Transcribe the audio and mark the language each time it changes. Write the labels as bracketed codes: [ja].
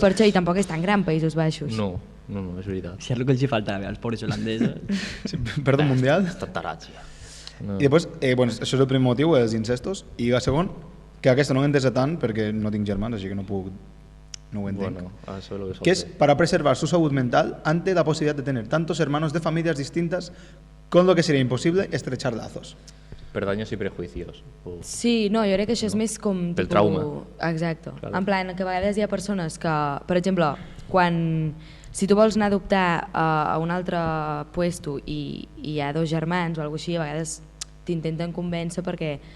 [ca] Per això, i tampoc és tan gran Països Baixos. No, és veritat. Si és el que els hi faltava als pobres holandesos. Sí, perdó mundial. Estan tarats, ja. No. I després, bueno, això és el primer motiu, els incestos, i el segon, que aquesta no ho he entès tant perquè no tinc germans, així que no ho entenc. [es] Bueno, eso es lo que Que es para preservar su salud mental ante la posibilidad de tener tantos hermanos de familias distintas, con lo que sería imposible estrechar lazos. Per daños y prejuicios. [ca] Sí, no, jo crec que això és més com... Pel trauma. Exacte. [es] Claro. [ca] En plan, que a vegades hi ha persones que, per exemple, quan... Si tu vols anar a adoptar a un altre puesto i hi ha dos germans o alguna cosa així, a vegades t'intenten convèncer perquè...